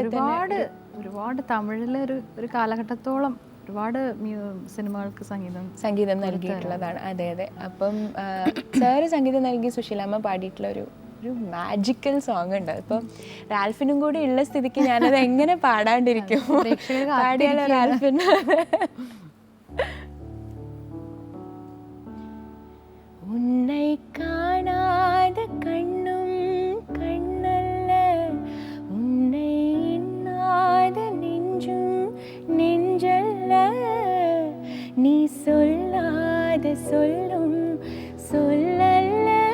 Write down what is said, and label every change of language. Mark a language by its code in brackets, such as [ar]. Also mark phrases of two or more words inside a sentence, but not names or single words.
[ml] ഒരുപാട് തമിഴിലെ ഒരു കാലഘട്ടത്തോളം ഒരുപാട് സിനിമകൾക്ക് സംഗീതം നൽകിയിട്ടുള്ളതാണ്. അതെ. അപ്പം സാറ് സംഗീതം നൽകി സുശീലാമ്മ പാടിയിട്ടുള്ള ഒരു [en] magical song [ml] ഉണ്ട്. ഇപ്പം റാൽഫിനും കൂടി ഉള്ള സ്ഥിതിക്ക് ഞാനത് എങ്ങനെ പാടാണ്ടിരിക്കും. പാടിയാലോ റാൽഫിന്. [ta] உன்னை காணாத கண்ணும் கண்ணல்ல, உன்னை எண்ணாத நெஞ்சும் நெஞ்சல்ல, நீ சொல்லாத சொல்லும் சொல்லல்ல,